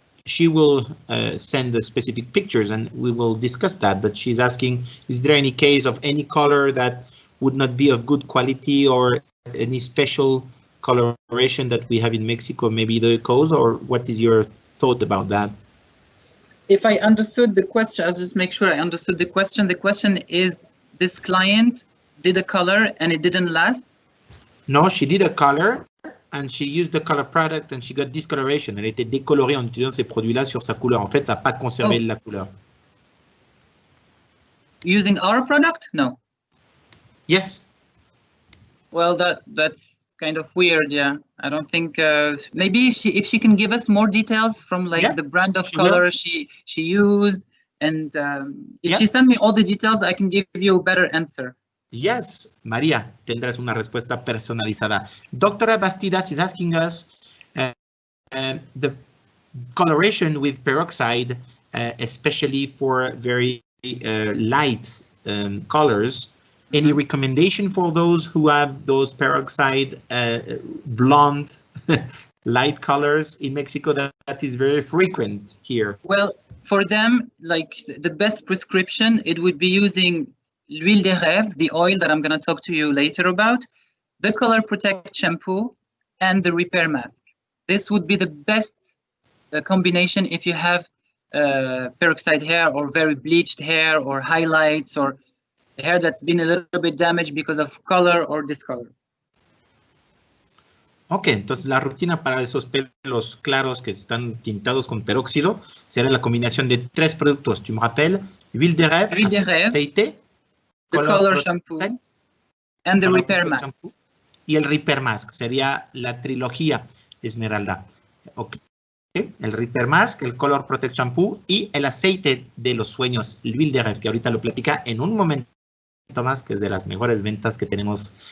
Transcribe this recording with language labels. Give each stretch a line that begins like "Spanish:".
English: She will send the specific pictures and we will discuss that, but she's asking, is there any case of any color that would not be of good quality or any special coloration that we have in Mexico, maybe the cause, or what is your thought about that? If I understood the question, I'll just make sure I understood the question. The question is, this client did a color and it didn't last? No, she did a color and she used the color product and she got discoloration.
French: Elle était décolorée en utilisant ces produits-là sur sa couleur. En fait, ça n'a pas conservé la couleur.
English: Using our product? No. Yes. Well, that's kind of weird, yeah. I don't think maybe if she can give us more details from like the brand of color she used, and if she sent me all the details, I can give you a better answer.
Spanish: Yes, María, tendrás una respuesta personalizada.
English: Doctora Bastidas is asking us the coloration with peroxide, especially for very light colors. Any recommendation for those who have those peroxide blonde light colors in Mexico? That is very frequent here. Well, for them, like the best prescription, it would be using l'huile de rêve, the oil that I'm going to talk to you later about, the Color Protect shampoo, and the repair mask. This would be the best combination if you have peroxide hair or very bleached hair or highlights or hair that's been a little bit damaged because of color or discolor.
Spanish: Ok, entonces la rutina para esos pelos claros que están tintados con peróxido será la combinación de 3 productos.
French: Tu me rappelles, huile de rêve, aceite,
English: the color shampoo, and the repair mask. Shampoo,
Spanish: y el repair mask sería la trilogía Esmeralda. Ok, el repair mask, el color protect shampoo y el aceite de los sueños, el huile de rêve, que ahorita lo platica en un momento más, que es de las mejores ventas que tenemos.